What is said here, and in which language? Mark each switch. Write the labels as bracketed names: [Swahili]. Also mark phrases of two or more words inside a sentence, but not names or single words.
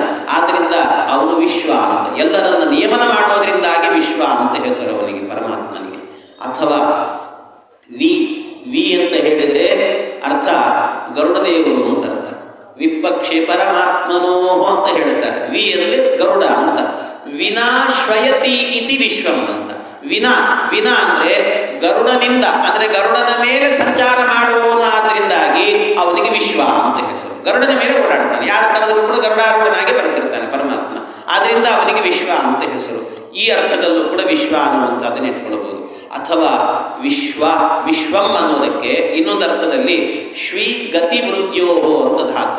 [Kannada] ಆದ್ದರಿಂದ ಅವನು ವಿಶ್ವ ಅಂತ, ಎಲ್ಲರನ್ನು ನಿಯಮನ ಮಾಡೋದ್ರಿಂದಾಗಿ ವಿಶ್ವ ಅಂತ ಹೆಸರು ಅವನಿಗೆ, ಪರಮಾತ್ಮನಿಗೆ. ಅಥವಾ ವಿ ಅಂತ ಹೇಳಿದರೆ ಅರ್ಥ ಗರುಡದೇವರು ಅಂತ ಅರ್ಥ. [Sanskrit] ವಿಪ್ಪ ವಿಪಕ್ಷೆ ಪರಮಾತ್ಮನೋ [Kannada] ಅಂತ ಹೇಳ್ತಾರೆ. ವಿ ಅಂದರೆ ಗರುಡ ಅಂತ. [Sanskrit] ವಿನಾ ಶ್ವಯತಿ ಇತಿ ವಿಶ್ವಂ ಅಂತ. [Kannada] ವಿನಾ ವಿನಾ ಅಂದರೆ ಗರುಡನಿಂದ, ಅಂದರೆ ಗರುಡನ ಮೇಲೆ ಸಂಚಾರ ಮಾಡುವವನಾದ್ರಿಂದಾಗಿ ಅವನಿಗೆ ವಿಶ್ವ ಅಂತ ಹೆಸರು. ಗರುಡನ ಮೇಲೆ ಓಡಾಡ್ತಾನೆ, ಯಾರು ಕರೆದರೂ ಕೂಡ ಗರುಡಾರೂಢನಾಗಿ ಬರ್ತಿರ್ತಾನೆ ಪರಮಾತ್ಮ, ಆದ್ದರಿಂದ ಅವನಿಗೆ ವಿಶ್ವ ಅಂತ ಹೆಸರು. ಈ ಅರ್ಥದಲ್ಲೂ ಕೂಡ ವಿಶ್ವ ಅನ್ನುವಂಥದ್ದನ್ನು ಇಟ್ಕೊಳ್ಬೋದು. ಅಥವಾ ವಿಶ್ವಂ ಅನ್ನೋದಕ್ಕೆ ಇನ್ನೊಂದು ಅರ್ಥದಲ್ಲಿ [Sanskrit] ಶ್ರೀ ಗತಿ ವೃದ್ಯೋಹೋ [Kannada] ಅಂತ ಧಾತು.